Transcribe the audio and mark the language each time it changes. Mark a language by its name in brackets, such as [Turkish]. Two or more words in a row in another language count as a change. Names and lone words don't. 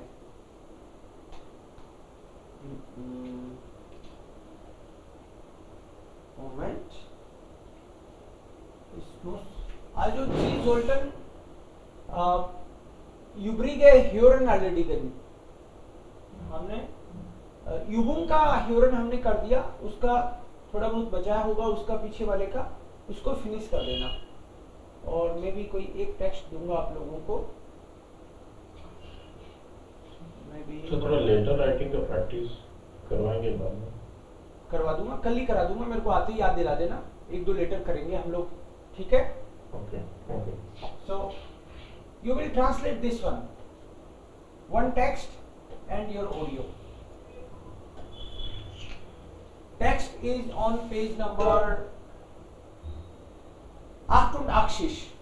[German] Moment. Ich muss. Also Sie sollten übrige Hören erledigen. [Hindi] हमने युबुंग का ह्यूरन हमने कर दिया, उसका थोड़ा बहुत बचा होगा उसका पीछे वाले का, उसको फिनिश कर देना। और मैं भी कोई एक टेक्स्ट दूंगा आप लोगों को, मैं भी तो थोड़ा [English] letter writing [Hindi] का प्रैक्टिस करवाएंगे बाद में। करवा दूंगा, कल ही करा दूंगा, मेरे को आते ही याद दिला देना, 1-2 लेटर करेंगे हम लोग, ठीक है? [English] okay okay. So you will translate this one text and your audio. Text is on page number 88.